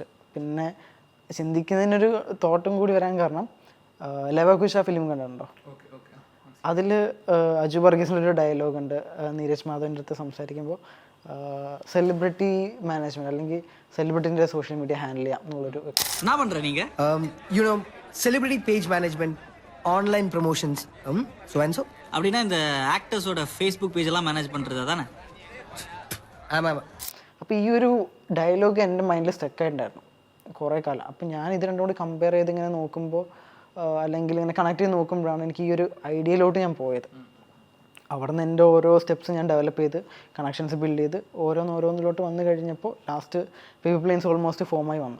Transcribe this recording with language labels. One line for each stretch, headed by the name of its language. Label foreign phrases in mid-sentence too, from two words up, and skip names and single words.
Malayalam: പിന്നെ ചിന്തിക്കുന്നതിനൊരു തോട്ടും കൂടി വരാൻ കാരണം, ലവകുശ ഫിലിം കണ്ടിട്ടുണ്ടോ? അതിൽ അജു വർഗീസിലൊരു ഡയലോഗ് ഉണ്ട്, നീരജ് മാധവൻ്റെ അടുത്ത് സംസാരിക്കുമ്പോൾ
English: celebrity management
Malayalam: അല്ലെങ്കിൽ സെലിബ്രിറ്റിൻ്റെ
English: social media handle
Malayalam: ചെയ്യാം എന്നുള്ളൊരു
English: celebrity page management, online promotions so and so.
Tamil: அப்படின்னா இந்த ஆக்டர்ஸோட
English: Facebook page
Tamil: எல்லாம் மேனேஜ் பண்ணுறது தானே? ஆமாம் ஆமாம்.
Malayalam: അപ്പോൾ ഈ ഒരു ഡയലോഗ് എൻ്റെ മൈൻഡിൽ സ്റ്റക്കായിട്ടുണ്ടായിരുന്നു കുറേ കാലം. അപ്പം ഞാൻ ഇത് രണ്ടും കൂടി കമ്പയർ ചെയ്ത് ഇങ്ങനെ നോക്കുമ്പോൾ അല്ലെങ്കിൽ ഇങ്ങനെ കണക്ട് ചെയ്ത് നോക്കുമ്പോഴാണ് എനിക്ക് ഈ ഒരു ഐഡിയയിലോട്ട് ഞാൻ പോയത്. അവിടെ നിന്ന് എൻ്റെ ഓരോ സ്റ്റെപ്സ് ഞാൻ ഡെവലപ്പ് ചെയ്ത്
English: connections build
Malayalam: ചെയ്ത് ഓരോന്നിലോട്ട് വന്നു കഴിഞ്ഞപ്പോൾ
English: last paper planes almost
Malayalam: ഫോമായി വന്നു.